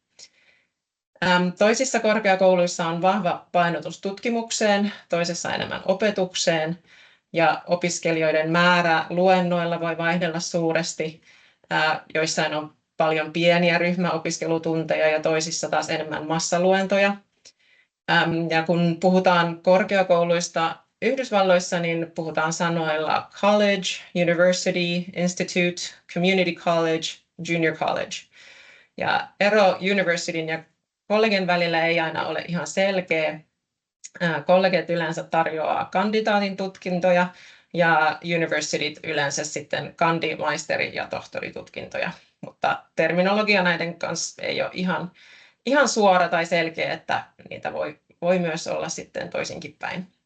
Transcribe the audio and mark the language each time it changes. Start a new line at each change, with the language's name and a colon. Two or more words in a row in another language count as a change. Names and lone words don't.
Finnish: Toisissa korkeakouluissa on vahva painotus tutkimukseen, toisessa enemmän opetukseen, ja opiskelijoiden määrä luennoilla voi vaihdella suuresti. Joissain on paljon pieniä ryhmäopiskelutunteja ja toisissa taas enemmän massaluentoja. Ja kun puhutaan korkeakouluista Yhdysvalloissa, niin puhutaan sanoilla
English: college, university, institute, community college, junior college.
Finnish: Ja ero universityn ja kollegen välillä ei aina ole ihan selkeä. Kolleget yleensä tarjoaa kandidaatin tutkintoja ja universityt yleensä sitten kandi-, maisteri- ja tohtoritutkintoja. Mutta terminologia näiden kanssa ei ole ihan suora tai selkeä, että niitä voi myös olla sitten toisinkin päin.